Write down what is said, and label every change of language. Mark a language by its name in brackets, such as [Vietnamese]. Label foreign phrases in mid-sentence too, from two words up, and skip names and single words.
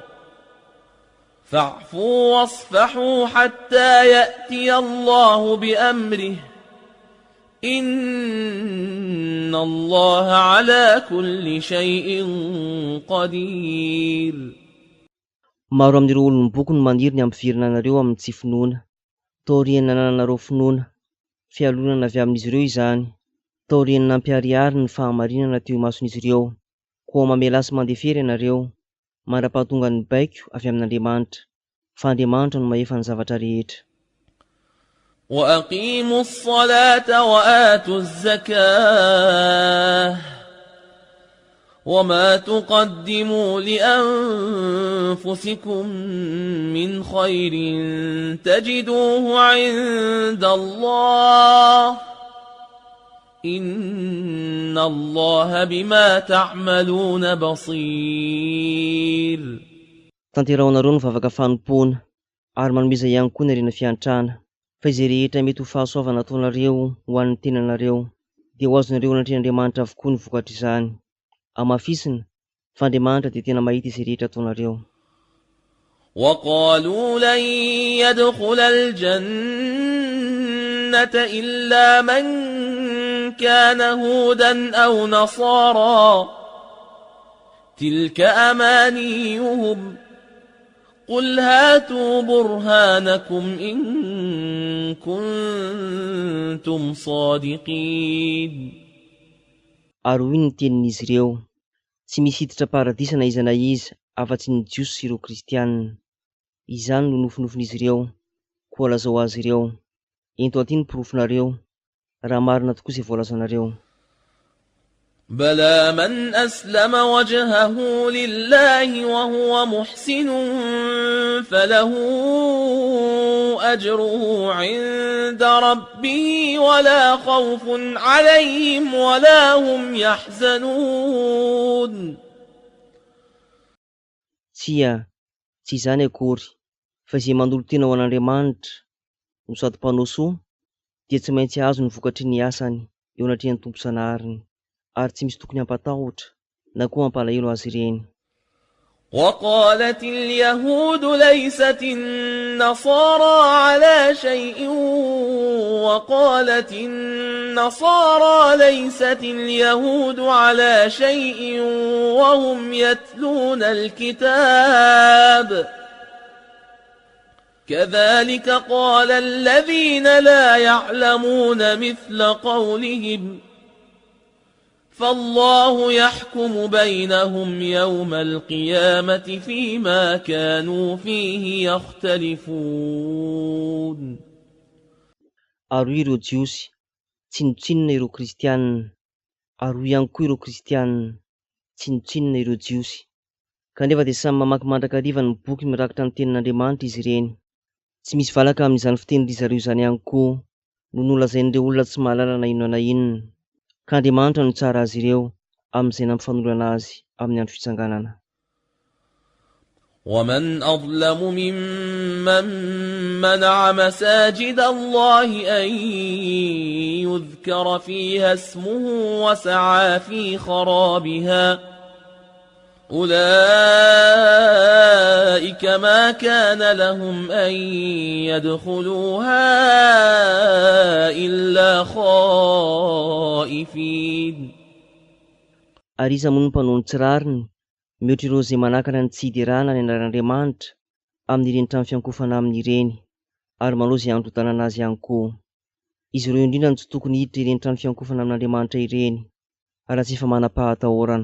[Arabic] فاعفوا واصفحوا حتى يأتي الله بأمره إن الله على كل شيء قدير. [Malagasy] Maro amin'ireo olon'ny boky no maniry ny ampivirana anareo amin'ny tsy finoana, taoriana nananareo finoana, fialonana avy amin'izy ireo izany, taoriana nampiharihary ny fahamarinana teo imason'izy ireo, koa mamela sy mandefery ianareo, mandra-pahatonga ny baiko avy amin'Andriamanitra, fa Andriamanitra no mahefa ny zavatra rehetra. [Arabic] وأقيموا الصلاة وآتوا الزكاة وما تقدموا لأنفسكم من خير تجدوه عند الله إن الله بما تعملون بصير. [Malagasy] Tanterahonareo ny vavaka fanompoana ary manomeza ihany koa ny arena fiantrana fa izay rehetra mety ho fahasoavana ataonareo ho an'ny tenanareo dia ho azonareo anatrehan'Andriamanitra avokoa ny vokatra izany. Amafisina fa Andriamanitra dia tena mahita izay rehetra ataonareo. [Arabic] وقالوا لن يدخل الجنة إلا من كان هودا أو نصارى تلك أمانيهم قل هاتوا برهانكم إن كنتم صادقين. [Malagasy] Ary hoy ny tenin'izy ireo, tsy misy hiditra paradisa na iza afa-tsy ny jiosy sy ireo kristianina. Izany no nofinofin'izy ireo, koa lazao azy ireo. Ento aty ny porofonareo, raha marina tokoa izay voalazanareo. [Arabic] بلى من أسلم وجهه لله وهو محسن فله أجره عند ربه ولا خوف عليهم ولا هم يحزنون. [Malagasy] Tsy izany akory, fa izay mandolo tena ho an'Andriamanitra no sady mpanao soa dia tsy maintsy azo ny vokatry ny asany eo anatrehan'ny tompo sanahariny, ary tsy misy tokony hampatahotra na koa hampalahelo azy ireny. [Arabic] وقالت اليهود ليست النصارى على شيء وقالت النصارى ليست اليهود على شيء وهم يتلون الكتاب كذلك قال الذين لا يعلمون مثل قولهم فالله يحكم بينهم يوم القيامة فيما كانوا فيه يختلفون. [Malagasy] Ary ireo jiosy tsy nitsinona ireo kristianina, ary ihany koa ireo kristianina tsy nitsinona ireo jiosy, kanefa dia samy mamaky mandrakariva ny boky mirakitra ny tenin'Andriamanitra izy ireny. Tsy misy valaka amin'izany fitenin'iry zareo izany ihany koa no nolazain'ireo olona tsy mahalala na inona na inona, ka Andriamanitra no tsara azy ireo amin'izay nampifanolana azy amin'ny andro fitsanganana. [Arabic] ومن أظلم ممن منع مساجد الله أن يذكر فيها اسمه وسعى في خرابها أولئك ما كان لهم أن يدخلوها إلا خائفين. [Malagasy] Ary iza moa no mpanao ny tsirariny mihoatra ireo izay manakana ny tsy hiderana ny anaran'Andriamanitra amin'ireny trano fiankofana amin'ireny, ary manao izay andro-tanana azy ihany koa. Izy ireo indrindra no tsy tokony hiditra ireny trano fiankofana amin'Andriamanitra ireny, raha tsy efa manam-pahatahorana.